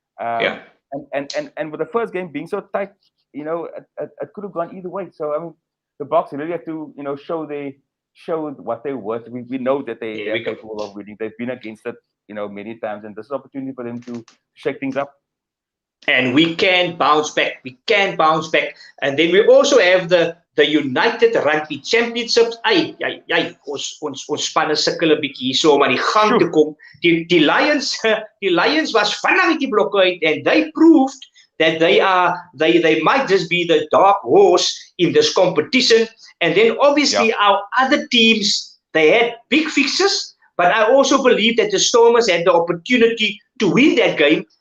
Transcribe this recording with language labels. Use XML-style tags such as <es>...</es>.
<en>And with the first game being so tight, it could have gone either way. So I mean, the Boks really have to show their showed what they worth. We know that they are capable of winning. They've been against it, many times, and this is an opportunity for them to shake things up. And we can bounce back. We can bounce back. And then we also have the United Rugby Championships.</en> <af>Ons spanne sukkel 'n bietjie hierso om aan die gang te kom. Die Lions was vinnig uit die blokke uit,</af> <en>and they proved that they might just be the dark horse in this competition. And then obviously our other teams, they had big fixes, but I also believe that the Stormers had the opportunity to win that game.</en>